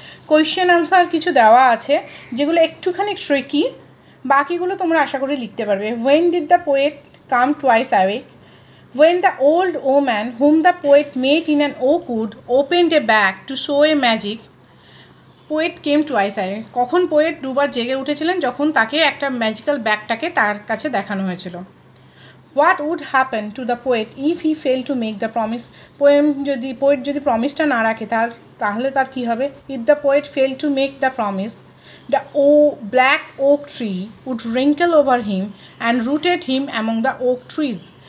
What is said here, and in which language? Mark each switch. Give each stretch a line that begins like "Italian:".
Bangla: Question answer কিছু দেওয়া আছে যেগুলো একটুখানি ট্রিকি, বাকিগুলো তোমরা আশা করি লিখতে পারবে।
English: When did the poet come twice awake? When the old woman whom the poet met in an oak wood opened a bag to show a magic, poet came twice awake.
Bangla: কখন poet দুবার জেগে উঠেছিলেন? যখন তাকে একটা magical ব্যাগটাকে তার কাছে দেখানো হয়েছিল।
English: What would happen to the poet if he failed to make the promise?
Bangla: Poet যদি প্রমিসটা না রাখে তাহলে তার কী হবে?
English: If the poet failed to make the promise, the black oak tree would wrinkle over him and rooted him among the oak trees.